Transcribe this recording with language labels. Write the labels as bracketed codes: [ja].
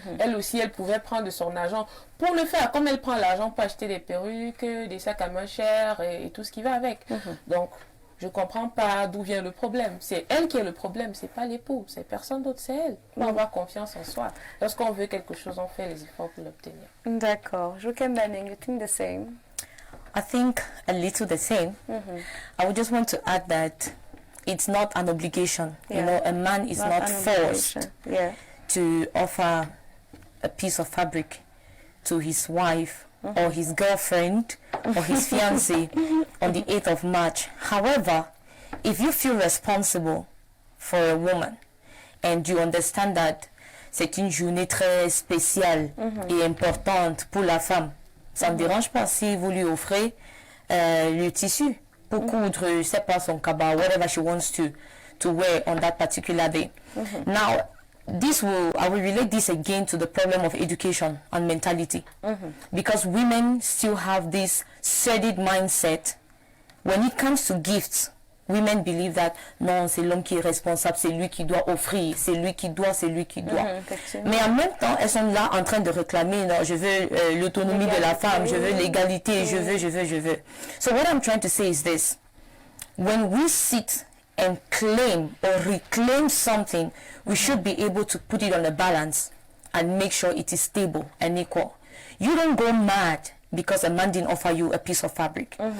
[fr] Elle aussi, elle pouvait prendre de son argent pour le faire, comme elle prend l'argent pour acheter des perruques, des sacs à main chers et tout ce qui va avec. Donc, je ne comprends pas d'où vient le problème. C'est elle qui est le problème, ce n'est pas l'époux, c'est personne d'autre, c'est elle. Il faut avoir confiance en soi. Lorsqu'on veut quelque chose, on fait les efforts pour l'obtenir. D'accord. [en] Joachim Banning, you think the same? I think a little the same. I would just want to add that it's not an obligation. You know, a man is not forced to offer a piece of fabric to his wife or his girlfriend or his fiancée on the 8th of March. However, if you feel responsible for a woman and you understand that [fr] c'est une journée très spéciale et importante pour la femme, ça ne me dérange pas si vous lui offrez le tissu pour coudre, je sais pas, son cabas, [en] whatever she wants to wear on that particular day. Now, I will relate this again to the problem of education and mentality. Because women still have this studied mindset. When it comes to gifts, women believe that [fr] non, c'est l'homme qui est responsable, c'est lui qui doit offrir, c'est lui qui doit. Mais en même temps, elles sont là en train de réclamer, non, je veux l'autonomie de la femme, je veux l'égalité, je veux. [en] So what I'm trying to say is this. When we sit and claim or reclaim something, we should be able to put it on a balance and make sure it is stable and equal. You don't go mad because a man didn't offer you a piece of fabric.